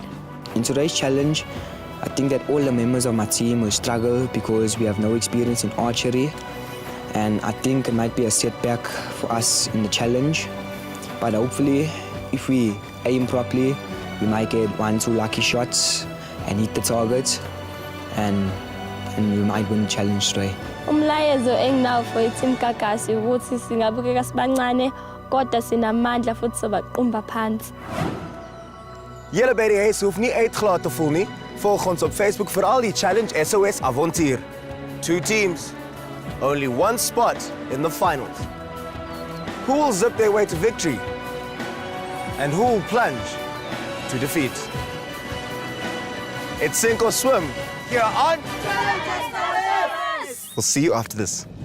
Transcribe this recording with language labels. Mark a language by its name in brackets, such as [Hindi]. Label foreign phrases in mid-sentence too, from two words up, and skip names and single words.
[English] In today's challenge, I think that all the members of my team will struggle because we have no experience in archery, and I think it might be a setback for us in the challenge. But hopefully, if we aim properly, we might get 1-2 lucky shots and hit the target, and we might win the challenge today. [Zulu] Umlayezo enginawo for iTeam Igagasi ukuthi singabukeka sibancane kodwa sinamandla futhi sobaqumba phansi. [Afrikaans] Julle by die huis hoef nie uitgelaat te voel nie. Volg ons op Facebook vir al die challenge SOS Avontuur. [English] 2 teams, only 1 spot in the finals. Who will zip their way to victory? And who will plunge to defeat? It's sink or swim here on We'll see you after this.